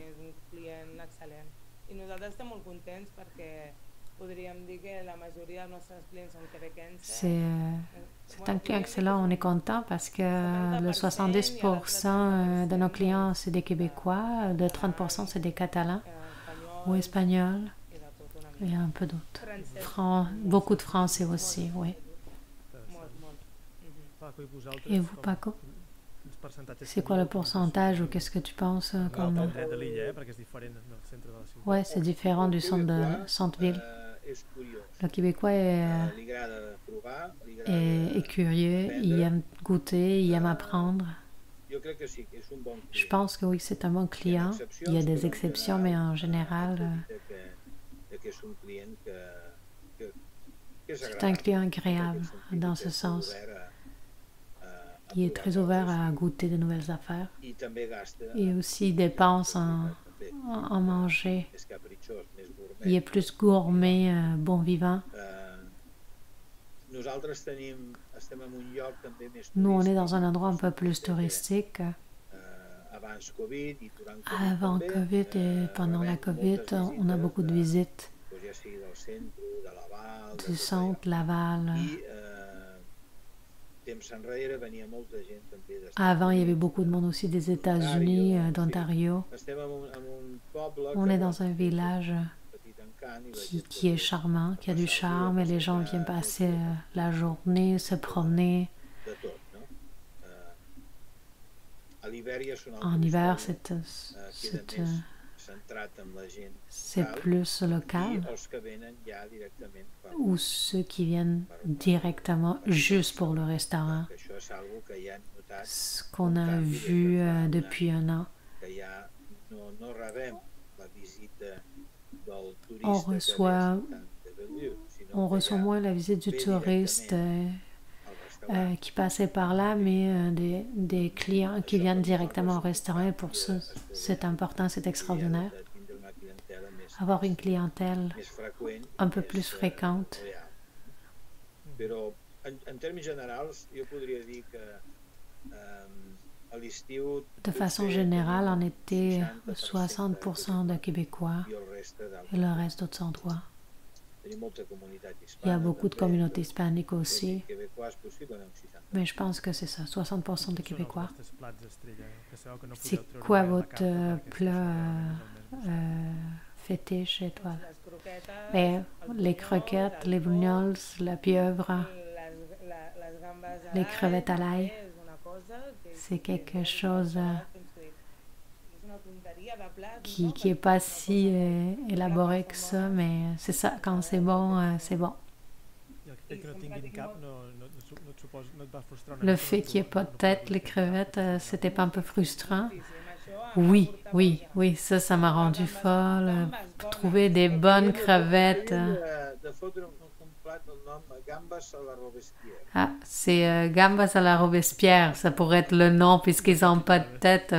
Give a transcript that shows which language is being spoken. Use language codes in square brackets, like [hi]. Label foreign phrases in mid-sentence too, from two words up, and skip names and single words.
[fr] C'est un client excellent, on est content parce que le 70% de nos clients, c'est des Québécois, le 30% c'est des Catalans ou Espagnols et un peu d'autres. Beaucoup de Français aussi, oui. Et vous, Paco? C'est quoi le pourcentage ou qu'est-ce que tu penses comme... [ca] De l'illa, perquè és diferent del centre de la ciutat. [fr] Ouais, c'est différent du centre-ville. [ca] és curiós. [fr] Le Québécois [ca] Li agrada provar, li agrada [fr] est curieux, il [ca] aprendre. [fr] aime goûter, il aime apprendre. [ca] Jo crec que sí, que és un bon client. [fr] Je pense que oui, c'est un bon client. Il y a des exceptions, mais en général, [ca] que és un client que és [fr] c'est un client agréable dans ce sens. Il est très ouvert à goûter de nouvelles affaires. [ca] I també gasta, [fr] Et aussi, il dépense [ca] també, [fr] en manger. [ca] més capritxós, més gourmet. [fr] Il est plus gourmet, bon vivant. [ca] Nosaltres estem en un lloc també més [fr] Nous, on est [ca] turístic. [fr] dans un endroit un peu plus touristique. [ca] Abans Covid i durant Covid [fr] Avant [ca] també, [fr] Covid et pendant la [ca] rebem [fr] Covid, [ca] moltes [fr] on a beaucoup de visites [ca] doncs ja sigui del centre, de Laval, de [fr] du [ca] tot [fr] centre, Laval. [ca] allò. I temps enrere venia molta gent també d'Estats [fr] Avant, il y avait [ca] Units. [fr] beaucoup de monde aussi des États-Unis, d'Ontario. [ca] Estem en un poble [fr] On [ca] que [fr] est dans un village [ca] petit encant i la [fr] qui est charmant, qui a du charme, et les gens viennent passer la journée, se promener. [ca] de tot, no? A l'Ibèria són [fr] En [ca] altres [fr] hiver, [ca] històries, queda més centrat en la gent [fr] c'est [ca] local [fr] plus [ca] i [fr] local, [ca] els que venen ja directament per [fr] ou ceux qui viennent directement juste pour le restaurant. [ca] que això és algo que ja hem notat [fr] Ce qu'on a vu depuis un an. [ca] que ja no rebem la visita del turista [fr] On reçoit- [ca] que ve de Bellevue, sinó [fr] On [ca] que [fr] reçoit [ca] ja [fr] moins la visite du [ca] ve [fr] touriste [ca] directament al restaurant. [fr] qui passait par là, mais des clients qui viennent directement au restaurant. Et pour ça, c'est important, c'est extraordinaire. [ca] De tindre una clientela [fr] Avoir une clientèle [ca] més freqüent, [fr] un peu [ca] més, [fr] plus fréquente. [ca] real. Però en termes generals jo podria dir que a l'estiu [fr] De façon générale, en été, 60% de Québécois [ca] i el reste d'altres. [fr] et le reste d'autres endroits. [ca] Tenim molta comunitat [fr] Il y [ca] hispana. [fr] a beaucoup de [ca] també, [fr] communautés hispaniques aussi, Québécois, possiblement 60. mais je pense que c'est ça, 60% de [ca] Quins són els [fr] Québécois. [ca] vostres plats estrella, que sabeu que no [fr] C'est [ca] podeu treure [fr] quoi [ca] mai a la [fr] votre [ca] carta perquè [fr] plat [ca] és el més [fr] fétiche étoile? Ben, les croquettes, les bougnolles, la pieuvre, les crevettes à l'ail, c'est quelque chose qui est pas si élaboré que ça, mais c'est ça, quand c'est bon, c'est bon. [ca] I el fet que no tinguin cap no et suposa, no et va frustrar una [fr] Le [ca] mica, [fr] fait [ca] no [fr] qu'il n'y ait pas de tête, les crevettes, c'était pas un peu frustrant? Oui, oui, oui, ça m'a rendu folle. Trouver des bonnes crevettes. [ca] De fotre un plat del nom Gambes a la Robespierre. [fr] Ah, c'est gambas à la Robespierre, ça pourrait être le nom puisqu'ils n'ont pas de tête.